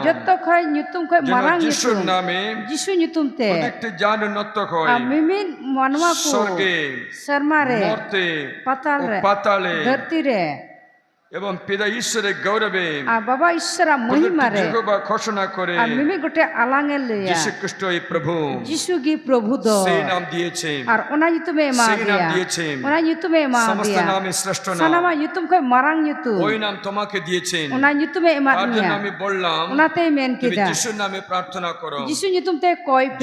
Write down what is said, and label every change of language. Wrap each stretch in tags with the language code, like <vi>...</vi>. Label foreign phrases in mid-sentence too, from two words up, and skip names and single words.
<sat>joto khoi nyutum khoi</sat> <bn>যেন</bn> <sat>marang</sat> <bn>যিশুর</bn> <sat>nyutum.</sat> <bn>নামে</bn> <sat>Jishu nyutum te.</sat> <bn>প্রত্যেকটি জান নর্তক হয়,</bn> <sat>Mimin manwa ko.</sat> <bn>স্বর্গে,</bn> <sat>Sarma re.</sat> <bn>মর্তে</bn> <sat>Patal</sat> <bn>ও</bn> <sat>re.</sat> <bn>পাতালে</bn> <sat>Dharti re.</sat> <bn>এবং পিতা ঈশ্বরের গৌরবে</bn> <sat>Ar baba ishara mahima re.</sat> <bn>যহোবা ঘোষণা করে</bn> <sat>Ar mimi gote alangel le ya.</sat> <bn>যীশু খ্রিস্ট এই প্রভু</bn> <sat>Jishu gi prabhu do.</sat> <bn>সেই নাম দিয়েছে,</bn> <sat>Ar ona nyutume ma</sat> <bn>সেই নাম</bn> <sat>dia.</sat> <bn>দিয়েছে,</bn> <sat>Ona nyutume ma</sat> <bn>সমস্ত</bn> <sat>dia.</sat> <bn>নামে শ্রেষ্ঠ নাম,</bn> <sat>Sanama nyutum khoi marang nyutum.</sat> <bn>ওই নাম তোমাকে দিয়েছেন।</bn> <sat>Ona nyutume ma</sat> <bn>তার জন্য</bn> <sat>nia.</sat> <bn>আমি বললাম</bn> <sat>Ona te men</sat> <bn>তুমি</bn> <sat>kita.</sat> <bn>যিশুর নামে প্রার্থনা করো,</bn> <sat>Jishu nyutum te koi pe.</sat>